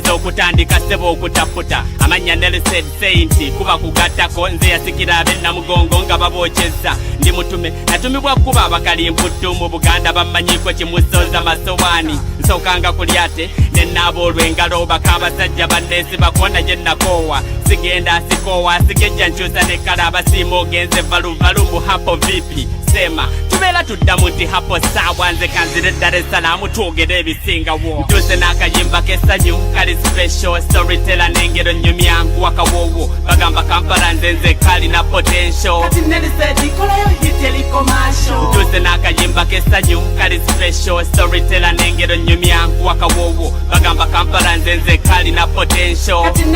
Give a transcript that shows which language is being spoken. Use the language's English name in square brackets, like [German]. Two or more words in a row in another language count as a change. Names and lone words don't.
[Ganda] z'okutandika ssebo okutaputa amanya Nelson Saint kuba kugattako nze yasikira abennamugongo nga babokyezza ndi mutume natumibwa kuba abakalimputtu mu Buganda bamanyiko kimusoza masowaani nsokanga ku lyate nennaaba olw'engalo bakabasajja banneesi bakonda gye nakoowa sigenda sikoowa sigejja nkyusa nekkala abasiima ogenze valuvalu mu [Swahili] hapo vipi sema [Ganda] tubeera tuddamu nti [Swahili] hapo saawa [Ganda] nze kanzire Dar es Salaam twogere ebisingawo ntuuse n'akayimba k'essanyu kali [English] special storyteller [Ganda] n'engero nnyumya nkuwa kawoowo bagamba Kampala nze kalina potential ntuuse n'akayimba k'essanyu kali [English] special storyteller [Ganda] n'engero nnyumya nkuwa kawoowo bagamba Kampala nze kalina potential